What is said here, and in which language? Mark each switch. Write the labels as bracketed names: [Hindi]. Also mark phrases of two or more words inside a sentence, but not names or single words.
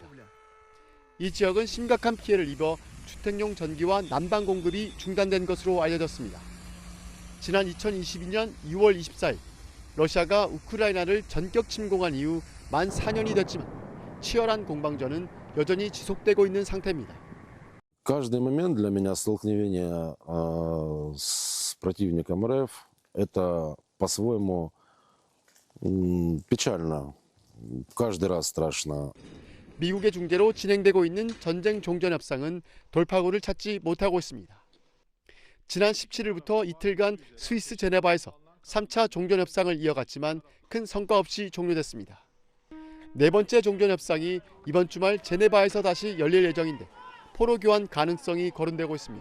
[Korean] 이 지역은 심각한 피해를 입어 주택용 전기와 난방 공급이 중단된 것으로 알려졌습니다. 지난 2022년 2월 24일 러시아가 우크라이나를 전격 침공한 이후 만 4년이 됐지만 치열한 공방전은 여전히 지속되고 있는 상태입니다. [Russian] Каждый момент для меня столкновения с противником РФ это по-своему печально. Каждый раз страшно. [Korean] 미국의 중재로 진행되고 있는 전쟁 종전 협상은 돌파구를 찾지 못하고 있습니다. 지난 17일부터 이틀간 스위스 제네바에서 3차 종전 협상을 이어갔지만 큰 성과 없이 종료됐습니다. 네 번째 종전 협상이 이번 주말 제네바에서 다시 열릴 예정인데 포로 교환 가능성이 거론되고 있습니다.